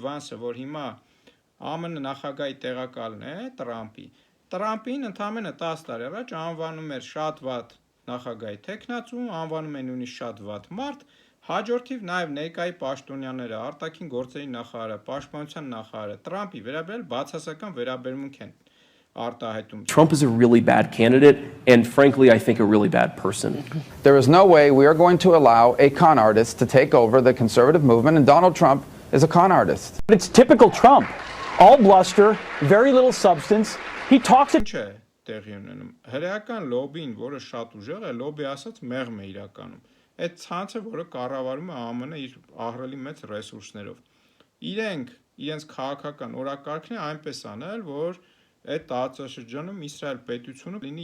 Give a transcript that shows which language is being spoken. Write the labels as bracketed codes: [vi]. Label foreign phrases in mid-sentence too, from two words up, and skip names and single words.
[hy] Vance-ը, որ հիմա ԱՄՆ նախագահի տեղակալն է Տրամպին ընդամենը 10 տարի առաջ անվանում էր շատ վատ նախագահի թեկնածու, անվանում է նույնիսկ շատ վատ մարդ, հաջորդիվ նաև ներկայի պաշտոնյաները, արտաքին գործերի նախարարը, պաշտպանության նախարարը Տրամպի վերաբերյալ բացասական վերաբերմունք են արտահայտում։ [en] Trump is a really bad candidate and frankly I think a really bad person. There is no way we are going to allow a con artist to take over the conservative movement, and Donald Trump is a con artist. It's typical Trump. All bluster, very little substance. He talks [hy] Ինչ է տեղի ունենում։ Հրեական լոբին, որը շատ ուժեղ է, լոբի ասած մեղմ է իրականում։ Այդ ցանցը, որը կառավարում է ԱՄՆ իր ահռելի մեծ ռեսուրսներով։ Իրենք իրենց քաղաքական օրակարգն է այնպես անել, որ այդ տարածաշրջանում Իսրայել պետությունը լինի